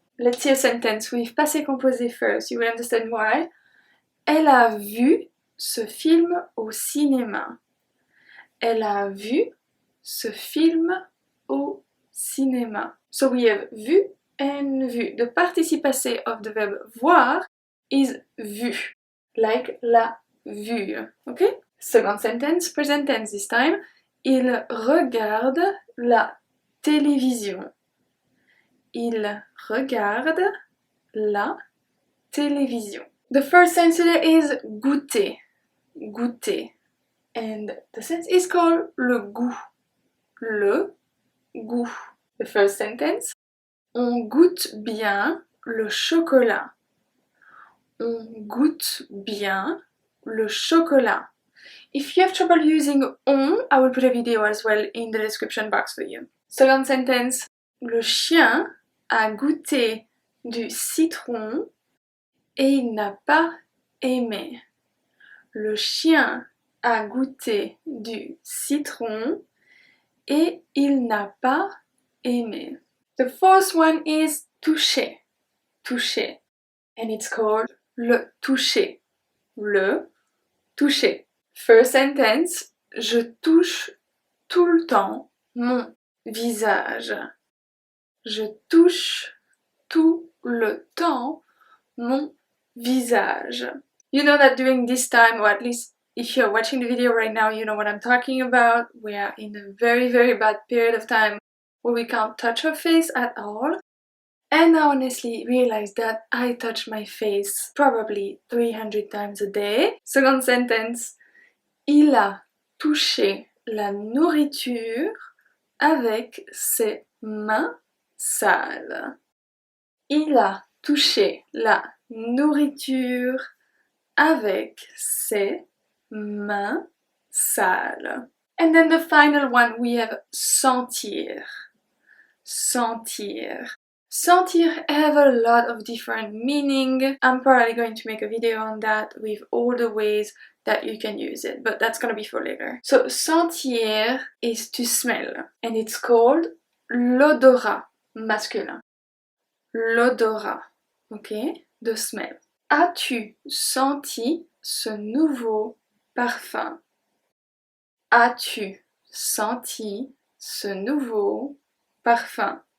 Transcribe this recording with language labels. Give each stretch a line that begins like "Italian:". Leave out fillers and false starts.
English: Let's see a sentence with passé composé first. You will understand why.
French: Elle a vu ce film au cinéma. Elle a vu ce film au cinéma.
English: So we have vu and vu. The participe passé of the verb voir is vu,
French: like la vue.
English: Okay? Second sentence, present tense this time.
French: Il regarde la télévision. Il regarde la télévision.
English: The first sense today is goûter. Goûter. And the sense is called le goût. Le goût. The first sentence.
French: On goûte bien le chocolat. On goûte bien le chocolat.
English: If you have trouble using on, I will put a video as well in the description box for you. Second sentence.
French: Le chien a goûté du citron et il n'a pas aimé. Le chien a goûté du citron et il n'a pas aimé.
English: The fourth one is toucher. Toucher. And it's called le toucher. Le toucher. First sentence.
French: Je touche tout le temps mon visage. Je touche tout le temps mon visage.
English: You know that during this time, or at least if you're watching the video right now, you know what I'm talking about. We are in a very, very bad period of time where we can't touch our face at all. And I honestly realized that I touch my face probably 300 times a day. Second sentence.
French: Il a touché la nourriture avec ses mains sales. Il a touché la nourriture avec ses mains sales.
English: And then the final one, we have sentir. Sentir. Sentir have a lot of different meaning. I'm probably going to make a video on that with all the ways that you can use it, but that's gonna be for later. So sentir is to smell, and it's called l'odorat masculin. l'odorat, ok? The smell.
French: As-tu senti ce nouveau parfum? As-tu senti ce nouveau parfum?